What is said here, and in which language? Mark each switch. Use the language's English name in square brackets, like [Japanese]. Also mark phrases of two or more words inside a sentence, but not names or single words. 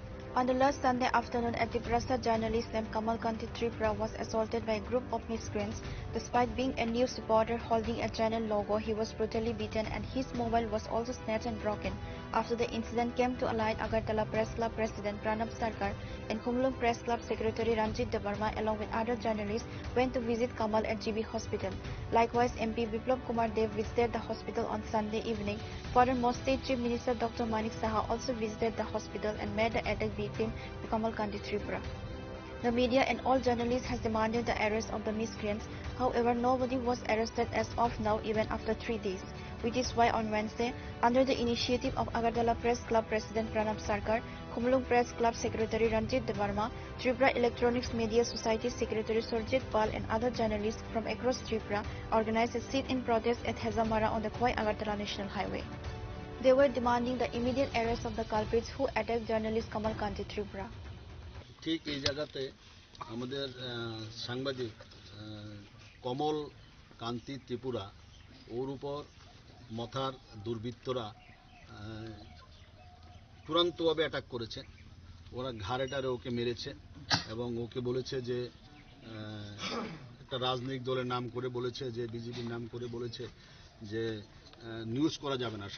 [English] On the last Sunday afternoon, a Tiprasa journalist named Kamal Kanti Tripura was assaulted by a group of miscreants. Despite being a news reporter holding a channel logo, he was brutally beaten and his mobile was also snatched and broken. After the incident came to a light, Agartala Press Club President Pranab Sarkar and Khumlung Press Club Secretary Ranjit Debarma along with other journalists went to visit Kamal at GB Hospital. Likewise, MP Biplab Kumar Dev visited the hospital on Sunday evening. Furthermore, State Chief Minister Dr. Manik Saha also visited the hospital and met the attack victim Kamal Kanti Tripura. The media and all journalists has demanded the arrest of the miscreants. However, nobody was arrested as of now even after 3 days, which is why on Wednesday, under the initiative of Agartala Press Club President Pranab Sarkar, Khumlung Press Club Secretary Ranjit Debarma, Tripura Electronics Media Society Secretary Surjit Pal and other journalists from across Tripura organized a sit-in protest at Hezamara on the Khwai Agartala National Highway. They were demanding the immediate arrest of the culprits who attacked journalist Kamal Kanti Tripura. [Bangla] ঠিক এই জায়গাতে আমাদের সাংবাদিক কমল কান্তি ত্রিপুরা ওর উপর মথার দুর্বৃত্তরা চূড়ান্তভাবে অ্যাটাক করেছে। ওরা ঘাড়েটারে ওকে মেরেছে এবং ওকে বলেছে যে একটা রাজনৈতিক দলের নাম করে বলেছে যে বিজেপির নাম করে বলেছে যে নিউজ করা যাবে না।